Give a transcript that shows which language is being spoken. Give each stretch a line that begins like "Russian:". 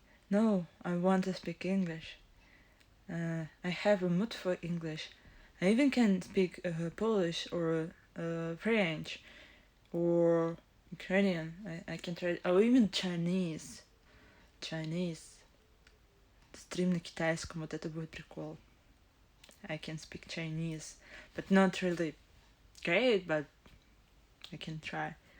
English: No, I want to speak English. I have a mood for English. I even can speak Polish or French or Ukrainian. I can try, or even Chinese. Chinese.
Russian: Стрим на китайском, вот это будет прикол.
English: I can speak Chinese, but not really great, but I can try.